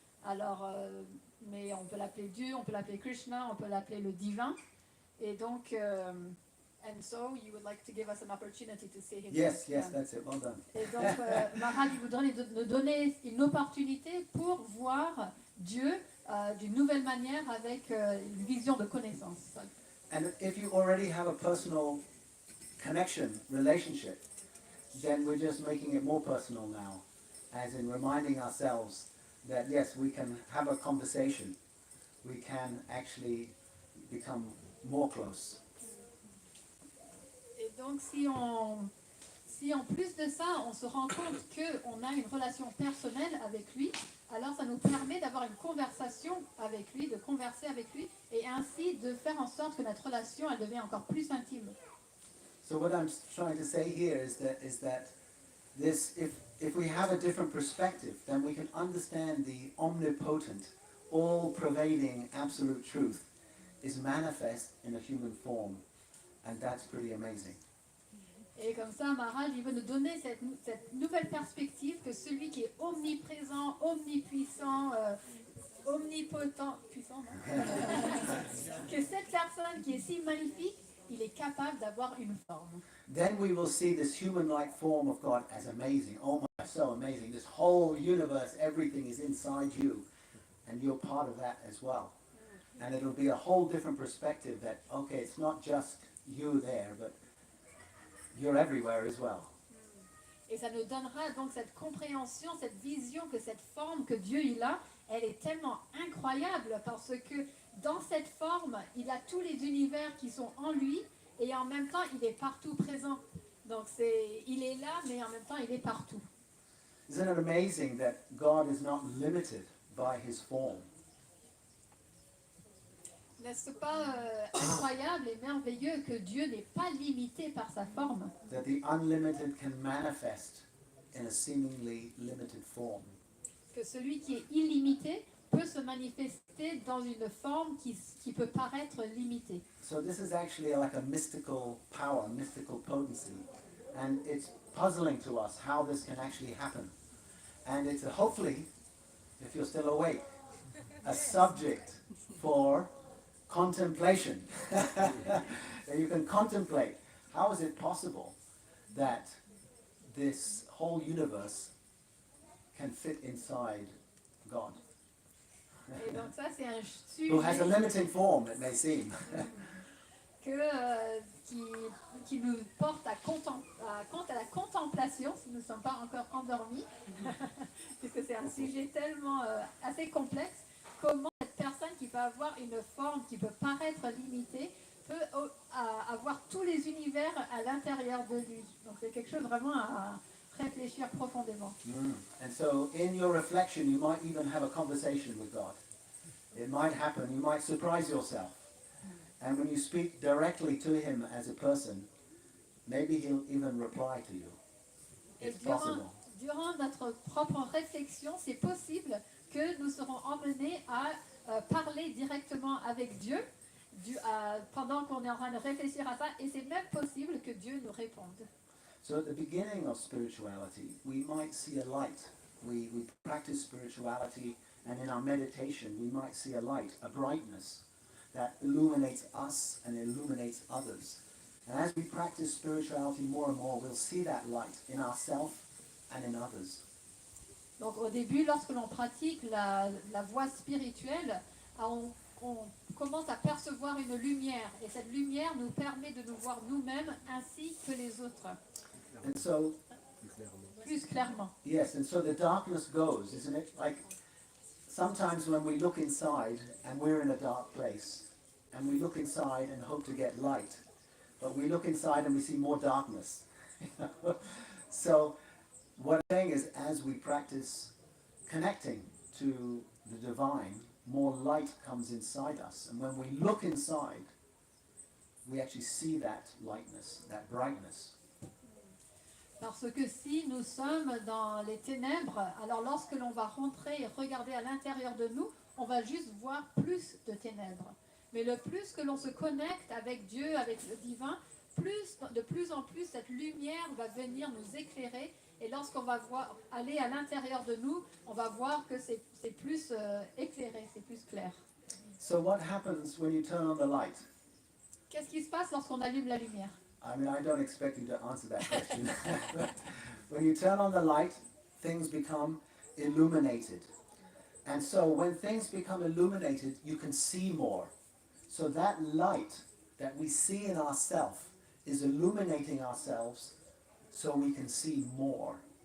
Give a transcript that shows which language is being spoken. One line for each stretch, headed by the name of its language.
French: Alors, mais on peut l'appeler Dieu, on peut l'appeler Krishna, on peut l'appeler le divin, et donc...
English: And so you would like to give us an opportunity to see him. Yes, that's it. Well done.
French: Et donc, Maharaj voudrait nous donner une opportunité pour voir Dieu d'une nouvelle manière avec une vision de connaissance.
English: And if you already have a personal connection, relationship, then we're just making it more personal now, as in reminding ourselves that yes, we can have a conversation. We can actually become more close.
French: Et donc, si en plus de ça, on se rend compte qu'on a une relation personnelle avec lui, alors ça nous permet d'avoir une conversation avec lui, de converser avec lui, et ainsi de faire en sorte que notre relation, elle devient encore plus intime.
English: So what I'm trying to say here is that this, if we have a different perspective, then we can understand the omnipotent, all-pervading absolute truth is manifest in a human form. And that's pretty amazing.
French: Et comme ça, Maharaj, il veut nous donner cette nouvelle perspective que celui qui est omniprésent, omnipuissant, omnipotent, puissant, non que cette personne qui est si magnifique, il est capable d'avoir une forme.
English: Then we will see this human-like form of God as amazing. Oh my, so amazing. This whole universe, everything is inside you. And you're part of that as well. And it'll be a whole different perspective that, okay, it's not just you there, but you're everywhere as well.
French: Et ça nous donnera donc cette compréhension, cette vision que cette forme que Dieu il a, elle est tellement incroyable parce que dans cette forme, il a tous les univers qui sont en lui et en même temps, il est partout présent. Donc il est là, mais en même temps, il est partout.
English: Isn't it amazing that God is not limited by his form?
French: N'est-ce pas incroyable et merveilleux que Dieu n'est pas limité par sa forme?
English: That the unlimited can manifest in a seemingly limited form.
French: Que celui qui est illimité peut se manifester dans une forme qui peut paraître limitée.
English: So this is actually like a mystical power, mystical potency. And it's puzzling to us how this can actually happen. And it's hopefully, if you're still awake, a subject for contemplation. That you can contemplate, how is it possible that this whole universe can fit inside God?
French: Et donc ça, c'est un
English: Who has a
French: sujet
English: limiting form, it may seem.
French: qui nous porte à la contemplation, si nous ne sommes pas encore endormis, puisque c'est un sujet tellement assez complexe. Comment cette personne qui peut avoir une forme qui peut paraître limitée peut avoir tous les univers à l'intérieur de lui. Donc c'est quelque chose vraiment à réfléchir profondément.
English: And so in your reflection you might even have a conversation with God. It might happen, you might surprise yourself. And when you speak directly to him as a person, maybe he'll even reply to you.
French: Et
English: It's possible.
French: durant notre propre réflexion, c'est possible que nous serons emmenés à parler directement avec Dieu pendant qu'on est en train de réfléchir à ça, et c'est même possible que Dieu nous réponde.
English: So at the beginning of spirituality, we might see a light. We practice spirituality, and in our meditation, we might see a light, a brightness that illuminates us and illuminates others. And as we practice spirituality more and more, we'll see that light in ourselves and in others.
French: Donc au début, lorsque l'on pratique la voie spirituelle, on commence à percevoir une lumière. Et cette lumière nous permet de nous voir nous-mêmes ainsi que les autres,
English: And so,
French: plus clairement.
English: yes, and so the darkness goes, isn't it? Like, sometimes when we look inside and we're in a dark place, and we look inside and hope to get light, but we look inside and we see more darkness. So what I'm saying is, as we practice connecting to the divine, more light comes inside us. And when we look inside, we actually see that lightness, that brightness.
French: Parce que si nous sommes dans les ténèbres, alors lorsque l'on va rentrer et regarder à l'intérieur de nous, on va juste voir plus de ténèbres. Mais le plus que l'on se connecte avec Dieu, avec le divin, de plus en plus cette lumière va venir nous éclairer. Et lorsqu'on va aller à l'intérieur de nous, on va voir que c'est plus éclairé, c'est plus clair.
English: So what happens when you turn on the light?
French: Qu'est-ce qui se passe lorsqu'on allume la lumière?
English: I mean, I don't expect you to answer that question. But when you turn on the light, things become illuminated. And so when things become illuminated, you can see more. So that light that we see in ourselves is illuminating ourselves so we can see more.